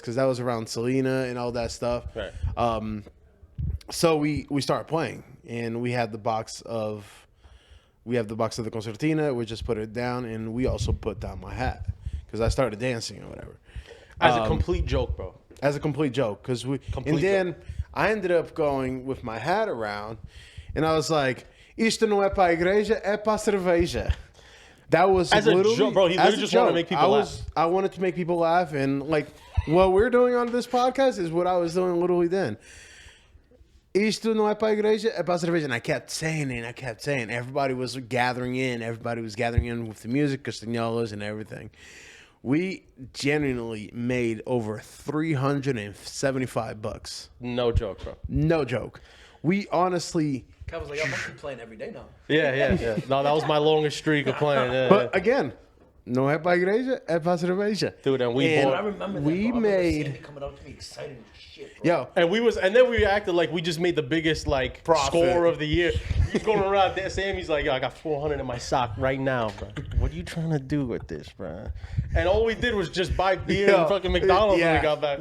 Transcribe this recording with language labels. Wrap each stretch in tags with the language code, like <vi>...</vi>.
<en>Because that was around Selena and all that stuff. Right. So we started playing. And we had the box of the concertina. We just put it down. And we also put down my hat. Because I started dancing or whatever. As a complete joke, bro. As a complete joke. And then... I ended up going with my hat around, and I was like,</en> <pt>"Isto não é para a igreja, é para a cerveja."</pt> <en>That was as literally a joke, bro. He literally just wanted to make people laugh. I wanted to make people laugh, and like what we're doing on this podcast is what I was doing literally then.</en> <pt>Isto não é para a igreja, é para a cerveja.</pt> <en>And I kept saying it, and I kept saying. Everybody was gathering in. Everybody was gathering in with the music, castañolas, and everything. We genuinely made over $375. No joke, bro. No joke. We honestly... Kev was like, I must be playing every day now. Yeah. No, that was my longest streak of playing. Yeah, but again,</en> <pt>no é para a igreja, é para a cerveja.</pt> <en>Dude, and I remember that, we bro. made... Sandy coming up to me excited as shit, bro. Yo. And then we acted like we just made the biggest like Profit. score of the year. He's going around there. Sammy's like, yo, I got 400 in my sock right now, bro. What are you trying to do with this, bro? And all we did was just buy beer and fucking McDonald's when we got back.</en>